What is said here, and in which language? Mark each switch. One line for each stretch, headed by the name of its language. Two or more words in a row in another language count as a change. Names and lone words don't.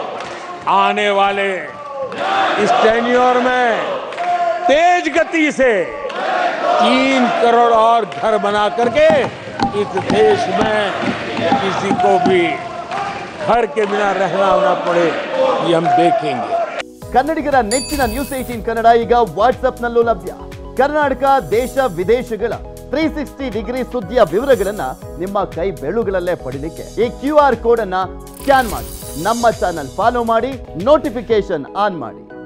Hindi: आने वाले इस टेन्योर में तेज गति से 3 करोड़ और घर बना करके इस देश में किसी को भी घर के बिना रहना ना पड़े, ये हम देखेंगे।
Kannada: ಕನ್ನಡಿಗರ ನೆಚ್ಚಿನ ನ್ಯೂಸ್ 18 ಕನ್ನಡ ಈಗ ವಾಟ್ಸ್ಆಪ್ನಲ್ಲೂ ಲಭ್ಯ. ಕರ್ನಾಟಕ ದೇಶ ವಿದೇಶಗಳ 360 ಡಿಗ್ರಿ ಸುದ್ದಿಯ ವಿವರಗಳನ್ನ ನಿಮ್ಮ ಕೈ ಬೆರಳುಗಳಲ್ಲೇ ಪಡಿಲಿಕ್ಕೆ ಈ
English: QR code
Kannada: ಅನ್ನ ಸ್ಕ್ಯಾನ್ ಮಾಡಿ ನಮ್ಮ
English: channel follow
Kannada: ಮಾಡಿ,
English: notification on
Kannada: ಮಾಡಿ.